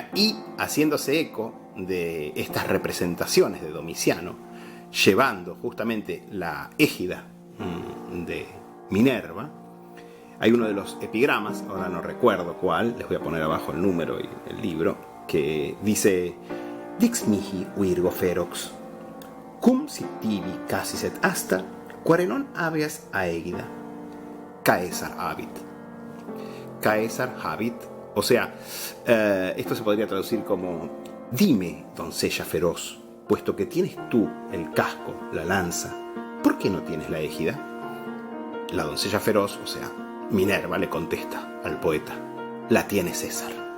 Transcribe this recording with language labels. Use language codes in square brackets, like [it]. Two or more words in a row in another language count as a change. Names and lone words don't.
[es] Y haciéndose eco de estas representaciones de Domiciano, llevando justamente la égida de Minerva. Hay uno de los epigramas, ahora no recuerdo cuál, les voy a poner abajo el número y el libro, que dice: [la] Dix mihi virgo ferox, cum sit tibi casis et asta, quarenon habeas aegida, Caesar habit. Caesar habit, [es] o sea, esto se podría traducir como: dime, doncella feroz, puesto que tienes tú el casco, la lanza, ¿por qué no tienes la égida? La doncella feroz, o sea, Minerva, le contesta al poeta: la tiene César.